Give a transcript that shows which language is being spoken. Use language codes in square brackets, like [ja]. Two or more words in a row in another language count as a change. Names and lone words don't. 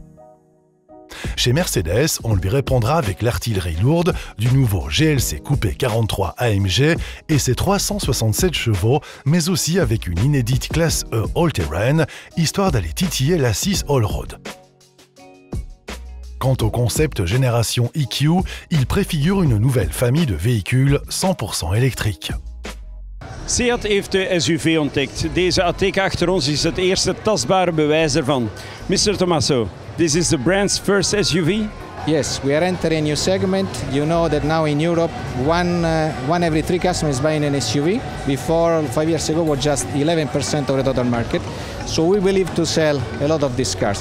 [fr] Chez Mercedes, on lui répondra avec l'artillerie lourde du nouveau GLC Coupé 43 AMG et ses 367 chevaux, mais aussi avec une inédite classe E All-Terrain, histoire d'aller titiller l'A6 Allroad. Quant au concept génération EQ, il préfigure une nouvelle famille de véhicules 100% électriques. [nl] Seat heeft de SUV ontdekt. Deze ATEC achter ons is het eerste tastbare bewijs ervan. [en] Mr. Tommaso, this is the brand's first SUV? Yes, we are entering a new segment. You know that now in Europe, one every 3 customers is buying an SUV. Before, 5 years ago, was just 11% of the total market. So we believe to sell a lot of these cars.